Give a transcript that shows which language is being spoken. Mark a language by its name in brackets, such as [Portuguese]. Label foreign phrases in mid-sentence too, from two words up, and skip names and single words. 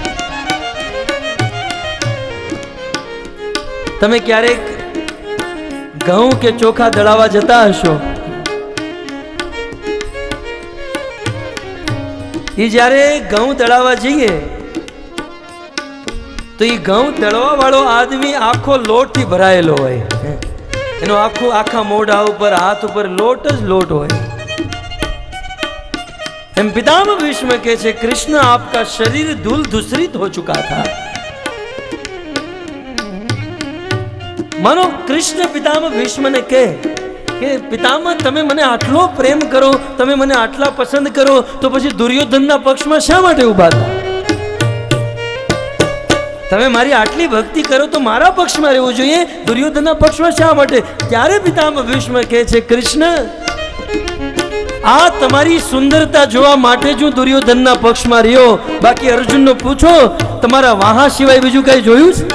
[Gujarati] તમે ક્યારેક ઘઉં કે ચોખા દળાવા જતા હશો, એ જ્યારે ઘઉં દળાવા જઈએ તો એ ઘઉં દળવા વાળો આદમી આખો લોટથી ભરાયેલો હોય, એનો આખા મોઢા ઉપર હાથ ઉપર લોટ જ લોટ હોય. [Hindi] એમ पितामह भीष्म [Gujarati] કહે છે [Hindi] कृष्ण आपका शरीर धूल धूसरित हो चुका था. मानो कृष्ण पितामह भीष्म ने [Gujarati] કહે કે પિતામહ તમે મને આટલો પ્રેમ કરો, તમે મને આટલા પસંદ કરો, તો પછી દુર્યોધનના પક્ષમાં શા માટે ઊભા હતા? તમે મારી આટલી ભક્તિ કરો તો મારા પક્ષમાં રહેવું જોઈએ, દુર્યોધનના પક્ષમાં શા માટે? ત્યારે પિતામહ ભીષ્મ કહે છે કૃષ્ણ આ તમારી સુંદરતા જોવા માટે જ હું દુર્યોધનના પક્ષમાં રહ્યો, બાકી અર્જુનનો પૂછો તમારા વાહા સિવાય બીજું કઈ જોયું છે?